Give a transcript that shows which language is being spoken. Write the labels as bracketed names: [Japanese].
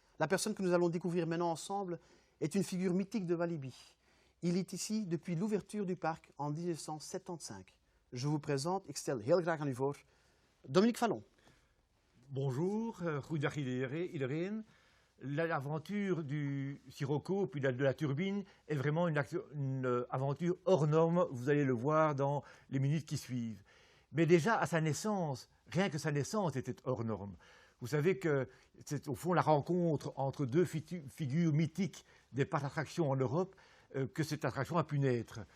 [French] La personne que nous allons découvrir maintenant ensemble est une figure mythique de Walibi. Il est ici depuis l'ouverture du parc en 1975. Je vous présente, [Dutch] ik stel heel graag aan u voor, [French] Dominique Fallon. Bonjour, [Dutch] goedendag iedereen. [French] L'aventure du Sirocco puis de la turbine est vraiment une aventure hors norme, vous allez le voir dans les minutes qui suivent. Mais déjà à sa naissance, rien que sa naissance était hors norme. Vous savez que c'est au fond la rencontre entre deux figures mythiques des parcs d'attractions en Europe que cette attraction a pu naître.